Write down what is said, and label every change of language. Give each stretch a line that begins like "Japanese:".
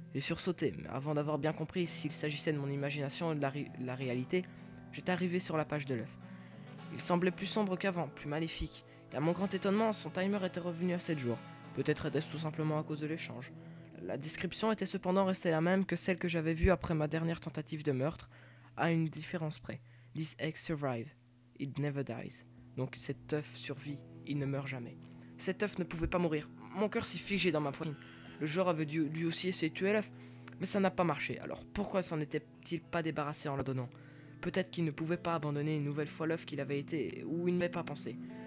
French: J'ai sursauté, mais avant d'avoir bien compris s'il s'agissait de mon imagination ou de la réalité, j'étais arrivé sur la page de l'œuf. Il semblait plus sombre qu'avant, plus maléfique, et à mon grand étonnement, son timer était revenu à 7 jours. Peut-être était-ce tout simplement à cause de l'échange. La description était cependant restée la même que celle que j'avais vue après ma dernière tentative de meurtre, à une différence près.
English: This egg survive, it never dies.
French: Donc cet œuf survit, il ne meurt jamais. Cet œuf ne pouvait pas mourir. Mon cœur s'y figeait dans ma poitrine. Le joueur avait dû lui aussi essayer de tuer l'œuf, mais ça n'a pas marché. Alors pourquoi s'en était-il pas débarrassé en le donnant? Peut-être qu'il ne pouvait pas abandonner une nouvelle fois l'œuf qu'il avait été, ou il n'avait pas pensé.